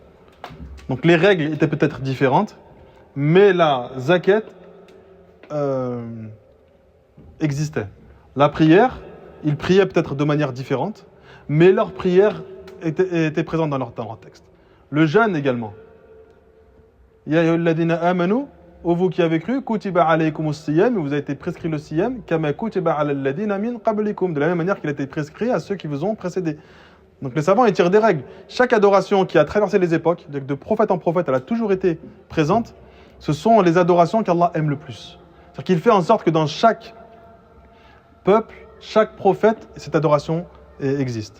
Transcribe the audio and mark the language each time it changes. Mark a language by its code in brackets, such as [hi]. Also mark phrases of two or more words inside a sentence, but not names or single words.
[fr] Donc les règles étaient peut-être différentes, mais la zakat existait. La prière, ils priaient peut-être de manière différente, mais leur prière était présente dans leur texte. Le jeûne également. [ar] يا أيها الذين آمنوا, [fr] ô vous qui avez cru, [ar] كتب عليكم الصيام, [fr] vous avez été prescrit le siyam, [ar] كما كتب على الذين من قبلكم, [fr] de la même manière qu'il a été prescrit à ceux qui vous ont précédés. Donc les savants ils tirent des règles. Chaque adoration qui a traversé les époques, de prophète en prophète, elle a toujours été présente. Ce sont les adorations qu'Allah aime le plus. C'est-à-dire qu'il fait en sorte que dans chaque peuple, chaque prophète, cette adoration existe.